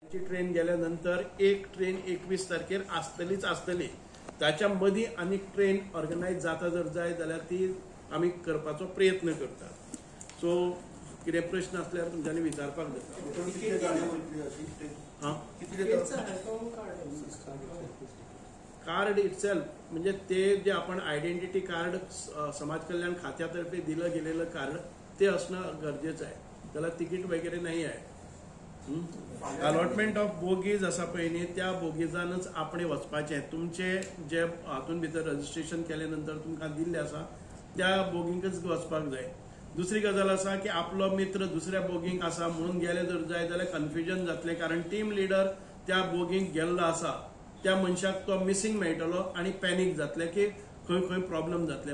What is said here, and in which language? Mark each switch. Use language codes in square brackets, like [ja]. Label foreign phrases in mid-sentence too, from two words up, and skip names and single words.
[kok] ट्रेन गेल्यानंतर एक ट्रेन 21 तारखेर आसतली ताच्या मदीं आनी [en] train organise [kok] जाता जर जाय जाल्यार ती आमी करपाचो प्रयत्न करतात. सो कितें प्रश्न आसल्यार तुमच्यांनी विचारपाक जाता. [en] card itself [mr] म्हणजे ते जे आपण [en] identity card [mr] समाज कल्याण खात्यातर्फे दिलं गेलेलं कार्ड ते असणं गरजेचं आहे. त्याला तिकीट वगैरे नाही आहे. [en] allotment of bogies [kok] आसा पळय न्ही त्या बोगीजानच आपण वचपाचें. तुमचे जे हातून भितर रजिस्ट्रेशन केले नंतर तुमकां दिल्ले आसा त्या बोगींकच वचपाक जाय. दुसरी गजाल आसा की आपलो मित्र दुसऱ्या बोगींक आसा म्हणून गेले जर जाय जाल्यार कन्फ्युजन जातलें, कारण [en] team leader [kok] त्या बोगींक गेल्लो आसा त्या मनशाक तो मिसींग मेळटलो आनी पॅनीक जातलें की खंय प्रॉब्लेम जातले.